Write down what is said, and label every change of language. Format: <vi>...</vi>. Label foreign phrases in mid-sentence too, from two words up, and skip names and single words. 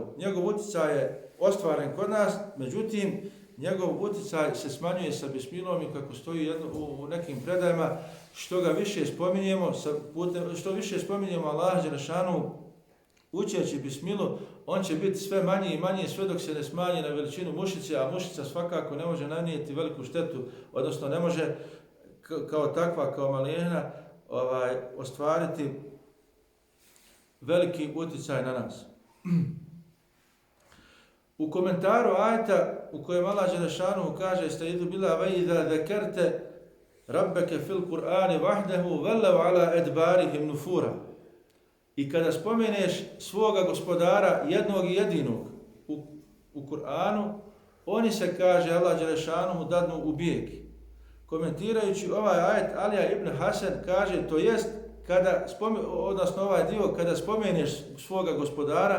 <bs>Njegov utjecaj je ostvaren kod nas, međutim, njegov utjecaj se smanjuje sa bismilom i kako stoji u nekim predajama, što više spominjemo Allaha dželešanu učeći bismilu, on će biti sve manji i manji sve dok se ne smanji na veličinu mušice, a mušica svakako ne može nanijeti veliku štetu, odnosno ne može kao takva, kao malijena, ostvariti veliki utjecaj na nas. U komentaru ajeta u kojem Allah dželešanu kaže</bs> <ar>أستعيذ بالله وإذا ذكرت ربك في القرآن وحده ولوا على أدبارهم نفورا.</ar> <bs>I kada spomeneš svoga gospodara jednog i jedinog u Kur'anu, oni se, kaže Allah dželešanu, dadnu u bijeg. Komentirajući ovaj ajet, Alija ibn Hasan kaže, to jest, odnosno ovaj dio, kada spomeneš svoga gospodara,</bs>